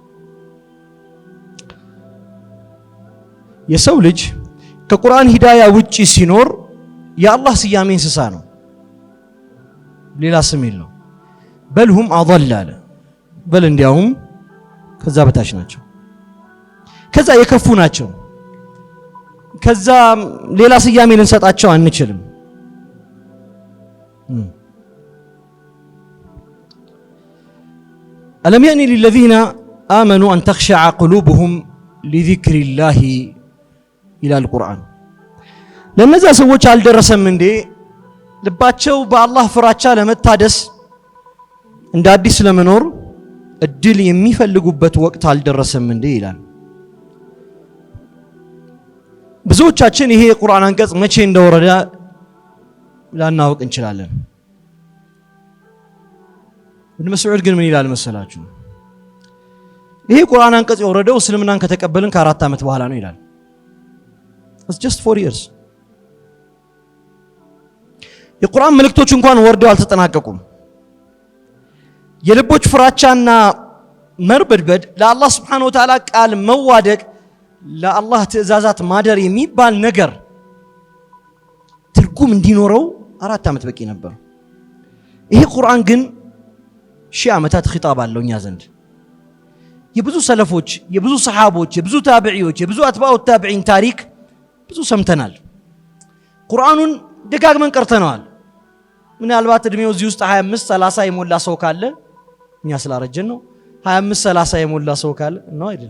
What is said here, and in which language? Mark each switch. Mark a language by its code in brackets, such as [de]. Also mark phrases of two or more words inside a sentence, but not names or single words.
[am] የሰው ልጅ ከቁርአን ሂዳያ ውጪ ሲኖር የአላህ ስያሜ እንስሳ ነው፣ ሌላ ስም የለው። [ar] بل هم أضل [am] አለ በል እንዲያውም ከዛ በታች ናቸው፣ ከዛ የከፉ ናቸው። ከዛ ሌላ ስያሜ ልንሰጣቸው አንችልም። [ar] ألم يأن للذين آمنوا أن تخشع قلوبهم لذكر الله إلى القرآن [am] ለነዛ ሰዎች አልደረሰም እንዴ ልባቸው በአላህ ፍራቻ ለመታደስ እንደ አዲስ ለመኖር እድል የሚፈልጉበት ወቅት አልደረሰም እንዴ ይላል። ብዙዎቻችን ይሄ የቁርአን አንቀጽ መቼ እንደወረደ ላናውቅ እንችላለን። ኢብኑ መስዑድ ግን ምን ይላል መሰላችሁ? ይሄ ቁርአን አንቀጽ የወረደው እስልምናን ከተቀበልን ከ4 ዓመት በኋላ ነው ይላል። [en] It's just 4 years። [am] የቁርአን መልእክቶች እንኳን ወርደው አልተጠናቀቁም። የልቦች ፍራቻና መርበድበድ ለአላህ [ar] سبحانه وتعالى [am] ቃል መዋደቅ ለአላህ ትእዛዛት ማደር የሚባል ነገር ትርጉም እንዲኖረው 4 ዓመት በቂ ነበር። ይሄ ቁርአን ግን 1000 ዓመታት ኺጣብ አለው እኛ ዘንድ። የብዙ ሰለፎች፣ የብዙ ሰሃቦች፣ የብዙ ታቢዒዎች፣ የብዙ [ar] أتباع التابعين [am] ታሪክ ብዙ ሰምተናል። ቁርአኑን ደጋግመን ቀርተናል። ምናልባት እድሜው እዚህ ውስጥ 25 30 የሞላ ሰው ካለ እኛ ስላረጀን ነው። 25 30 የሞላ ሰው ካለ ነው አይደል?